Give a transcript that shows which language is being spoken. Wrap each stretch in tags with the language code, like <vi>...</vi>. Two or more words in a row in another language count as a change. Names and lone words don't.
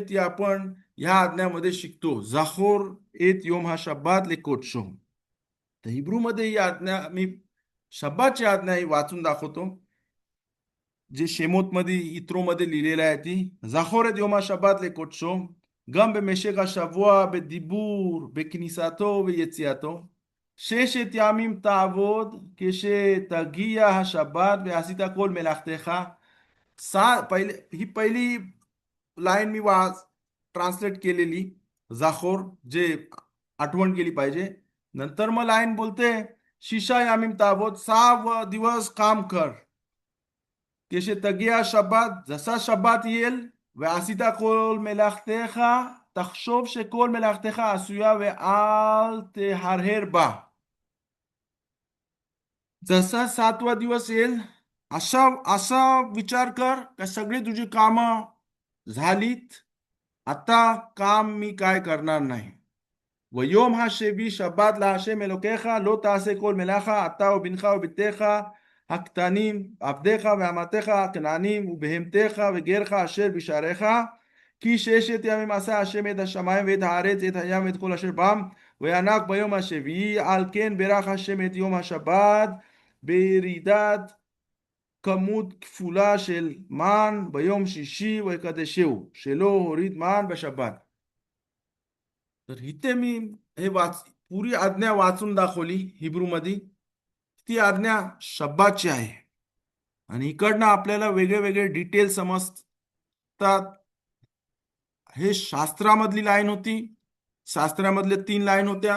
<mr>ती आपण ह्या आज्ञामध्ये शिकतो,</mr> <he>זכור את יום השבת לקדשו.</he> <mr>तर हिब्रू मध्ये ही आज्ञा, मी शब्दाची आज्ञा ही वाचून दाखवतो, जे शेमोत मध्ये इत्रो मध्ये लिहिलेलं आहे.</mr> <he>ती זכור את יום השבת לקדשו גם במשך השבוע בדיבור בכניסתו ויציאתו. 6 ימים תעבוד כשתגיע השבת ועשית כל מלאכתך.</he> <mr>ही पहिली लाईन मी ट्रान्सलेट केलेली, जाखोर जे आठवण केली पाहिजे. नंतर मग लाईन बोलते 6</mr> <he>ימים תעבוד,</he> <mr>6 दिवस काम कर.</mr> <he>כשתגיע השבת,</he> <mr>जसा शब्दात येईल,</mr> <he>ועשית כל מלאכתך, תחשוב שכל מלאכתך עשויה ואל תהרהר בה.</he> <mr>जसा 7वा दिवस येईल असा असा विचार कर का सगळी तुझी कामं झालीत, आता काम मी काय करणार नाही.</mr> <he>ויום השביעי שבת להשם אלוקיך, לא תעשה כל מלאכה אתה ובנך וביתך הקטנים, עבדיך ואמתיך הכנענים ובהמתך וגרך אשר בשעריך, כי 6 ימים עשה השם את השמיים ואת הארץ את הים ואת כל אשר בם, וינק ביום השביעי. על כן ברך השם את יום השבת בירידת כמות כפולה של מן ביום שישי ויקדשהו, שלא הוריד מן בשבת.</he> <mr>तर इथे मी हे पुरी आज्ञा वाचून दाखवली हिब्रू मध्ये. ती आज्ञा शब्दाची आहे आणि इकडनं आपल्याला वेगळे वेगळे डिटेल समजतात. हे शास्त्रामधली लाईन होती, शास्त्रामधले 3 लाईन होत्या.</mr>